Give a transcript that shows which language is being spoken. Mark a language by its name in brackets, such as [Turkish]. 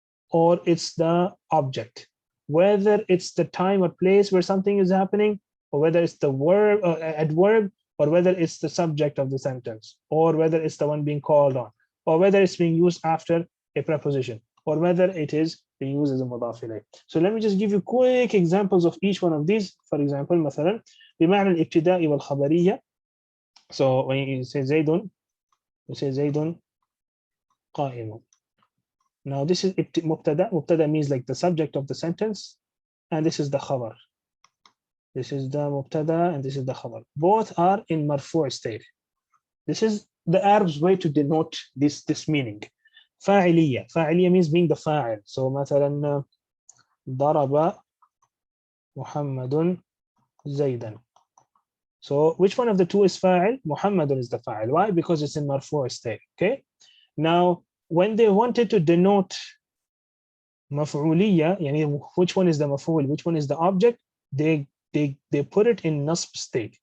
[English] or it's the object, whether it's the time or place where something is happening, or whether it's the verb adverb, or whether it's the subject of the sentence, or whether it's the one being called on, or whether it's being used after a preposition, or whether it is being used as a mudaf ilayh. So let me just give you quick examples of each one of these. For example, [Arabic] مثلا بمعنى الابتداء والخبرية. [English] So when you say زيد, you say [Arabic] زيد قائم. [English] Now this is مبتدا. مبتدا means like the subject of the sentence, and this is the khabar. This is the mubtada and this is the khabar. Both are in marfu' state. This is the Arab's way to denote this meaning. [Arabic] فاعلية. [English] فاعلية means being the fa'il. So [Arabic] مثلا ضرب محمد زيدا. [English] So which one of the two is fa'il? Muhammad is the fa'il. Why? Because it's in marfu' state. Okay. Now when they wanted to denote maf'uliyya, which one is the maf'ul, which one is the object, they put it in nasb state.